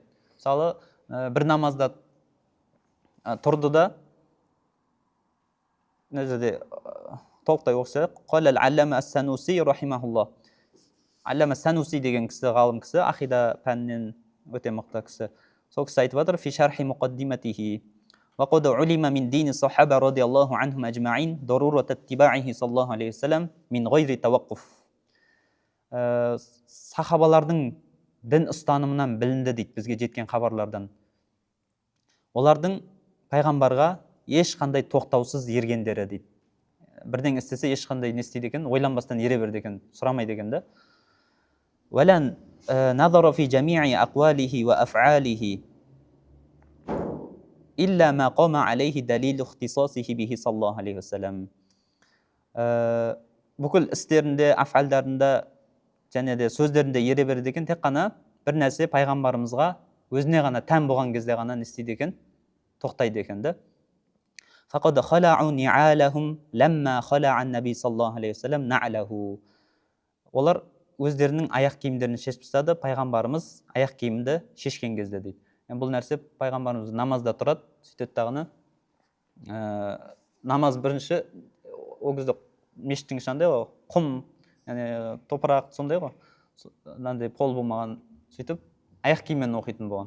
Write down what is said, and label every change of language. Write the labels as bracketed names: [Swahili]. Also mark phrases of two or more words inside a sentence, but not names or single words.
[Kazakh] Мысалы, бір намазда тұрды да, мына жерде толықтай оқысақ, [Arabic] قال العلامة السنوسي رحمه الله. [Kazakh] Аллама ас-Сануси деген кісі, ғалым кісі, ақида пәнінен өте мықты кісі. Сол кісі айтып жатыр, [Arabic] في شرح مقدماته وقد علم من دين الصحابة رضي الله عنهم أجمعين ضرورة اتباعه صلى الله عليه وسلم من غير توقف. [Kazakh] Сахабалардың дін ұстанымынан білінді дейді бізге жеткен хабарлардан. Олардың пайғамбарға ешқандай тоқтаусыз ергендері дейді. Бірден істесе ешқандай не істейді екен, ойланбастан ере берді екен, сұрамайды екен да. [Arabic] وَلَنْ نَظَرَ فِي جَمِيعِ أَقْوَالِهِ وَأَفْعَالِهِ إلا ما قام عليه دليل اختصاصه به صلى الله عليه وسلم. [Kazakh] Бүкіл істерінде, афалдарында және де сөздерінде ере береді екен, тек қана бір нәрсе пайғамбарымызға өзіне ғана тән болған кезде ғана не істейді екен, тоқтайды екен да. [Arabic] فقد خلعوا نعالهم لما خلع النبي صلى الله عليه وسلم نعله. [Kazakh] Олар өздерінің аяқ киімдерін шешіп тастады, пайғамбарымыз аяқ киімді шешкен кезде дейді. Бұл нәрсе пайғамбарымыз намазда тұрады, сөйтеді дағыны. Намаз бірінші, ол кезде мешіттің ішінде құм, топырақ сондай ғой, мынандай пол болмаған, сөйтіп аяқ киіммен оқитын болған.